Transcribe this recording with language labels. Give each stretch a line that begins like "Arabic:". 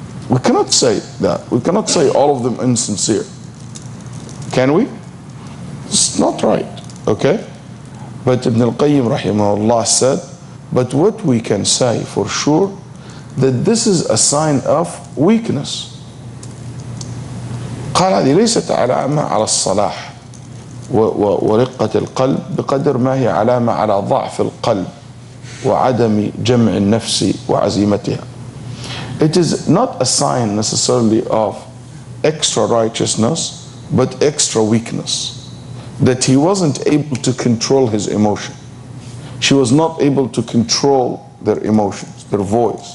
English: We cannot say that. We cannot say all of them insincere. Can we? It's not right, okay? But Ibn al-Qayyim rahimahullah said, but what we can say for sure, that this is a sign of weakness.
Arabic: قال هذه ليست علامة على الصلاح ورقة القلب بقدر ما هي علامة على ضعف القلب وعدم جمع النفس وعزيمتها.
English: It is not a sign necessarily of extra righteousness, but extra weakness. That he wasn't able to control his emotion. She was not able to control their emotions, their voice.